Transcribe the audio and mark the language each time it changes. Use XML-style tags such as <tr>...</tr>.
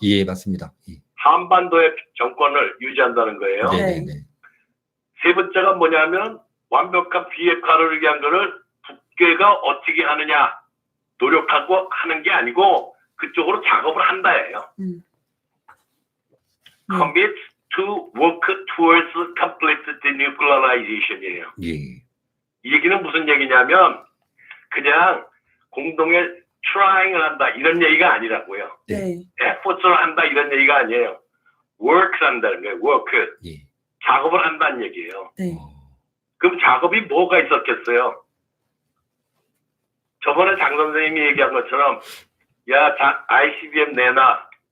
<ko>예, 맞습니다. 예. 한반도의 정권을 유지한다는 거예요. 네네네. 세 번째가 뭐냐면 완벽한 비핵화를 위한 거를 북괴가 어떻게 하느냐 노력하고 하는 게 아니고 그쪽으로 작업을 한다예요. 네.</ko> <en>Commit to work towards complete denuclearization이에요.</en> <ko>예. 이 얘기는 무슨 얘기냐면 그냥 공동의 trying을 한다 이런 얘기가 아니라고요. 네. effort을 한다 이런 얘기가 아니에요. work를 한다는 거예요.</ko> <en>work.</en> <ko>예. 작업을 한다는 얘기예요. 네. 그럼 작업이 뭐가 있었겠어요? 저번에 장 선생님이 얘기한 것처럼 야, ICBM 내놔.</ko>